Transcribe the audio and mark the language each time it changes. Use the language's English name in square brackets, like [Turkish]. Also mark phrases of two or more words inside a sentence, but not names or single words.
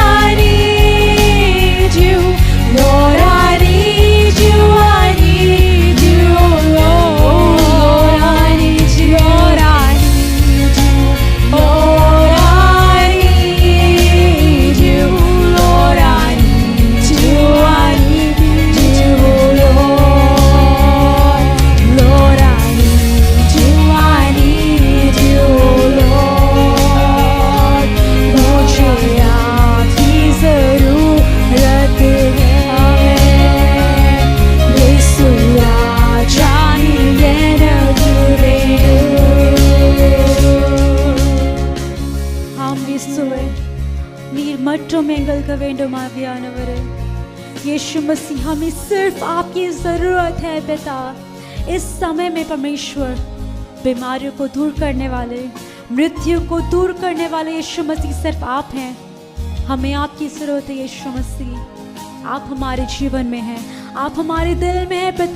[English] need you, Lord I need you, I need you, Lord I need you, Lord I need you, Lord I need you, Lord I need you, I need you, Lord. Lord I need you, I need you, Lord. [Hindi] मुझे आपकी जरूरत है। यीशु राजा [Tamil] ஆம் இயேசுவே, நீர் மட்டும் எங்களுக்கு வேண்டும் ஆவியானவரே। [Hindi] यीशु मसीह हमें सिर्फ आपकी ज़रूरत है पिता। इस समय में परमेश्वर बीमारियों को दूर करने वाले, मृत्यु को दूर करने वाले यीशु मसीह सिर्फ आप हैं। हमें आपकी ज़रूरत है यीशु मसीह। आप हमारे जीवन में हैं, आप हमारे दिल में हैं पिता।